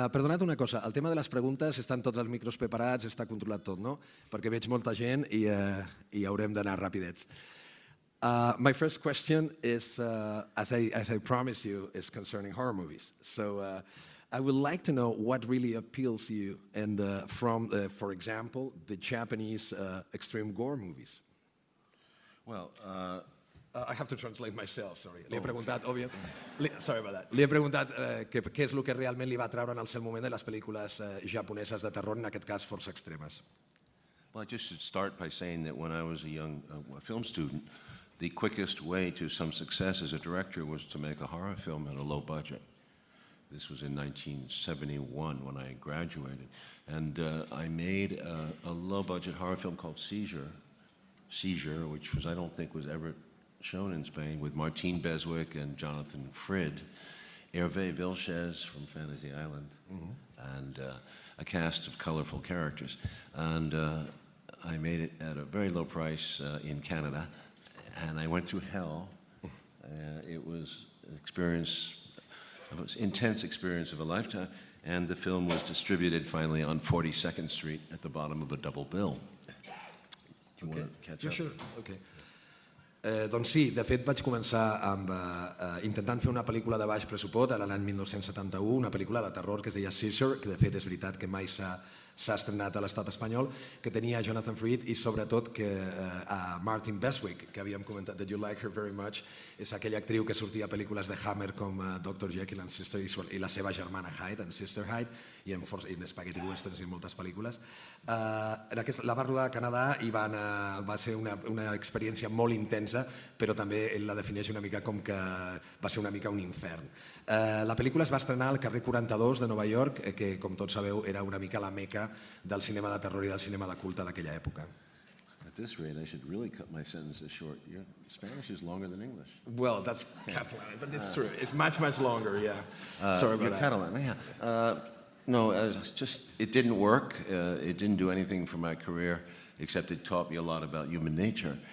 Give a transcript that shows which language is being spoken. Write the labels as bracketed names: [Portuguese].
[Catalan] Perdonat una cosa, el tema de les preguntes, estan tots els micros preparats, està controlat tot, no? Perquè veig molta gent i haurem d'anar rapidets. [English] My first question is, as I promised you, is concerning horror movies. So I would like to know what really appeals to you from, for example, the Japanese extreme gore movies. Well, I have to translate myself, sorry. [Catalan] Li he preguntat, [English] sorry about that. [Catalan] Li he preguntat què és el que realment li va atraure en el seu moment de les pel·lícules japoneses de terror, en aquest cas força extremes. [English] well, I just should start by saying that when I was a young film student, the quickest way to some success as a director was to make a horror film at a low budget. This was in 1971 when I graduated. And I made a low-budget horror film called Seizure, which I don't think was ever shown in Spain, with Martine Beswick and Jonathan Frid, Hervé Vilches from Fantasy Island, and a cast of colorful characters. And I made it at a very low price in Canada, and I went through hell. It was an intense experience of a lifetime, and the film was distributed finally on 42nd Street at the bottom of a double bill. Do you want to catch up? Sure. Okay. [Catalan] Doncs sí, de fet vaig començar intentant fer una pel·lícula de baix pressupost a l'any 1971, una pel·lícula de terror que es deia Seizure, que de fet és veritat que mai s'ha estrenat a l'estat espanyol, que tenia Jonathan Frid i sobretot que a Martin Beswick, que havíem comentat, [English] that you like her very much, [Catalan] és aquella actriu que sortia a pel·lícules de Hammer com Dr. Jekyll and Sister Hyde i la seva germana Hyde, and Sister Hyde, i en Spaghetti Westerns i en moltes pel·lícules. La va rodar a Canadà i va ser una experiència molt intensa, però també ell la defineix una mica com que va ser una mica un infern. La pel·lícula es va estrenar al carrer 42 de Nova York, que, com tots sabeu, era una mica la meca del cinema de terror i del cinema de culte d'aquella època. [English] At this rate, I should really cut my sentences short. Your Spanish is longer than English. Well, that's Catalan, but it's true. It's much, much longer, yeah. Sorry about that. Catalan, yeah. No, it didn't work. It didn't do anything for my career, except it taught me a lot about human nature.